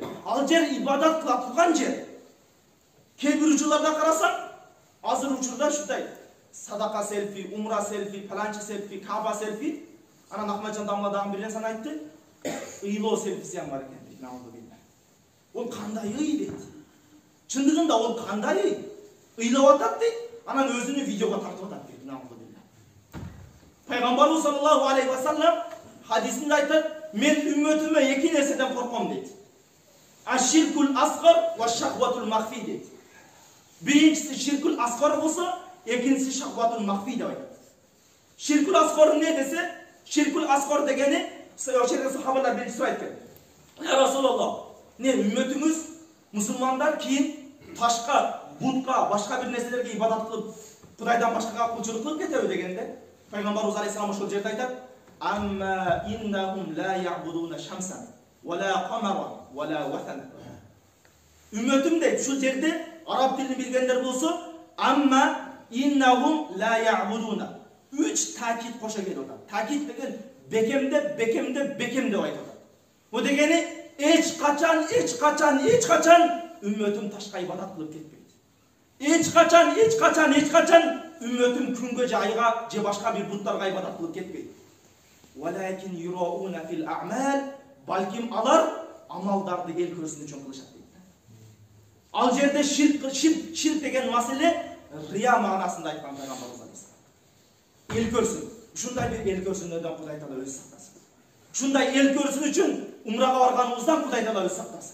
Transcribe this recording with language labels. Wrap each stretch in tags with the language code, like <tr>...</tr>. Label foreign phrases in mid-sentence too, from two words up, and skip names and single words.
<ky>Ал жер ибадат кыла турган жер. Кээ бир учурларда карасаң, азыр учурда ушундай садака селфи, умра селфи, паланчы селфи, каба селфи. Анан Ахмаджан Дамла дагы бир нерсени айтты. Ыйлоо селфиси бар экен дейт. Ол кандай ый дейт. Чындыгында ол кандай ый? Ыйлап атат дейт. Анан өзүнү видеого тартып атат дейт. Пайгамбарыбыз</ky> <ar>صلى الله عليه وسلم</ar> <ky>хадисинде айтат: "Мен үммөтүмө 2 нерседен корком" дейт.</ky> <ar>الشرك الأصغر والشهوة الخفية дейт.</ar> <ky>Биринчиси</ky> <ar>الشرك الأصغر</ar> <ky>болсо, экинчиси</ky> <ar>الشهوة الخفية</ar> <ky>деп айтат.</ky> <ar>الشرك الأصغر</ar> <ky>эмне десе,</ky> <ar>الشرك الأصغر</ar> <ky>дегени ошерде сахабалар биринчи сурайт экен.</ky> <ar>"يا رسول الله,</ar> <ky>не үммөтүңүз мусулмандар кийин ташка, бутка, башка бир нерселерге ибадат кылып, Кудайдан башкага кулчулук кылып кетеби" дегенде, Пайгамбарыбыз алейхиссалам ошол жерде айтат:</ky> <ar>"أما إنهم لا يعبدون شمسا ولا قمرا ولا وطنا."</ar> <ky>Үммөтүм дейт, ушул жерде араб тилин билгендер болсо,</ky> <ar>"أما إنهم لا يعبدون"</ar> <ky>3 такит кошо келип атат. Такит деген бекемдеп айтат. Бу дегени эч качан үммөтүм ташка ибадат кылып кетпейт. Эч качан үммөтүм күнгө же айга же башка бир буттарга ибадат кылып кетпейт.</ky> <ar>ولكن يراءون في الأعمال,</ar> <ky>балким алар амалдарды эл көрсүн үчүн кылышат дейт. Ал жерде ширк деген маселе рия маанасында айткан Пайгамбарыбыз алейхиссалам. Эл көрсүн. Ушундай бир эл көрсүнөдөн Кудай Таала өзү сактасын. Ушундай эл көрсүн үчүн умрага барганыбыздан Кудай Таала өзү сактасын.</ky>